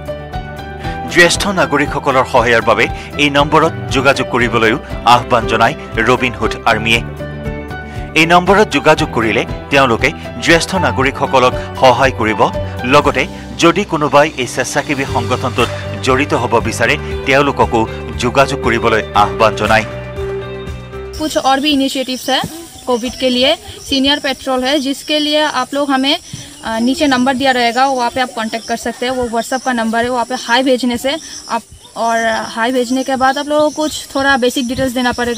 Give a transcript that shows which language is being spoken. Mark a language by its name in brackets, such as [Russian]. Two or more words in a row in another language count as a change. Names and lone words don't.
[Assamese] জ্যেষ্ঠ নাগৰিকসকলৰ সহায়ৰ বাবে এই নম্বৰত যোগাযোগ কৰিবলৈও আহ্বান জনায় ৰবিনহুড আৰ্মিয়ে। এই নম্বৰত যোগাযোগ কৰিলে তেওঁলোকে জ্যেষ্ঠ নাগৰিকসকলক সহায় কৰিব, লগতে যদি কোনোবাই এই স্বেচ্ছাসেৱী সংগঠনটোত জড়িত হ'ব বিচাৰে তেওঁলোককো যোগাযোগ কৰিবলৈ আহ্বান জনায়। [Hindi] कुछ और भी इनिशिएटिव्स है कोविड के लिए। [English] Senior Patrol [Hindi] है, जिसके लिए आप लोग हमें नीचे नंबर दिया रहेगा, वहाँ पे आप कांटेक्ट कर सकते हैं। वो व्हाट्सएप का नंबर है, वहाँ पे हाई भेजने से आप, और हाई भेजने के बाद आप लोगों को कुछ थोड़ा [English] basic details [Hindi] देना पड़ेगा।